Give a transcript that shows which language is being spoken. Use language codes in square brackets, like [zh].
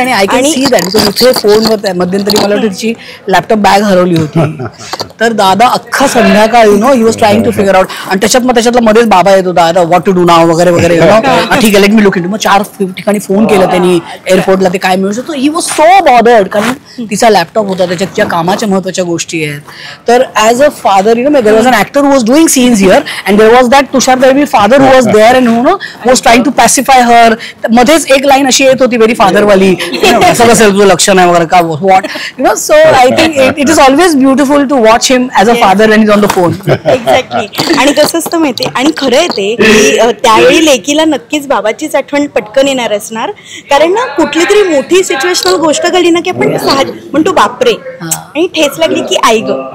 [mr] आणि [en] I can see that because [mr] इथे फोनवर मध्यंतरी मला वाटतं तिची लॅपटॉप बॅग हरवली होती, तर दादा अख्खा संध्याकाळ [en] He was trying to figure out. [mr] आणि त्याच्यातला मध्येच बाबा येतो, दादा [en] what to do [mr] नाव वगैरे वगैरे, ठीक आहे [en] Let me look into. [mr] मग 4 ठिकाणी फोन केलं त्यांनी एअरपोर्टला, ते काय मिळू शकतो. [en] he was so bothered, [mr] कारण तिचा लॅपटॉप होता, त्याच्यात तिच्या कामाच्या महत्वाच्या गोष्टी आहेत. [en] तर as a father there was an actor who was doing scenes here and there was that Tushar Dalvi father who was there and was trying to pacify her. [mr] मध्येच एक लाईन अशी येत होती [en] very father [mr] वाली, असं कसं तुझं लक्ष नाही वगैरे का [en] What so I think it is always beautiful to watch him as a father and is on the phone. Exactly. [mr] आणि कसं असतं माहितीये, आणि खरं आहे ते की त्यावेळी लेकीला नक्कीच बाबाचीच आठवण पटकन येणार असणार, कारण ना कुठली तरी मोठी सिच्युएशनल गोष्ट घडली ना की आपण सहज म्हणतो बापरे, आणि ठेच लागली की आई ग.